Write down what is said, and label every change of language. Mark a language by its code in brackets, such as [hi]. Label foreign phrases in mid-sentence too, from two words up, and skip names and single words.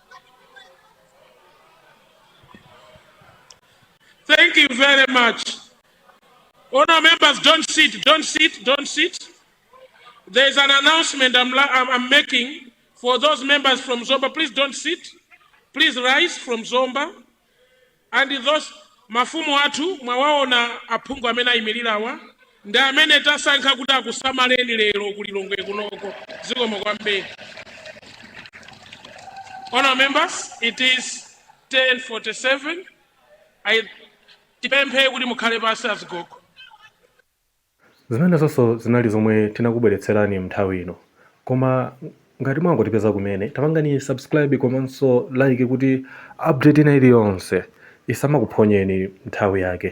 [en] Thank you very much. Honour members, don't sit. There's an announcement I'm making for those members from Zomba. Please don't sit. Please rise from Zomba. [ny] And those mafumu atu mwawaona apungu amene ayimirirawa ndi amene tasankha kuti akusamaleni lero ku Lilongwe kunoko zikomo kwambiri. [en] Honour members, it is 10:47. [ny] Tipemphe kuti mukhale pansi azigoko. Zimene zonso zinali zomwe tinakubweretserani mnthawi ino. Koma ngati mwangotipeza kumene, tapangani subscribe komanso like kuti update ina iliyonse isamakuphonyeni nthawi yake.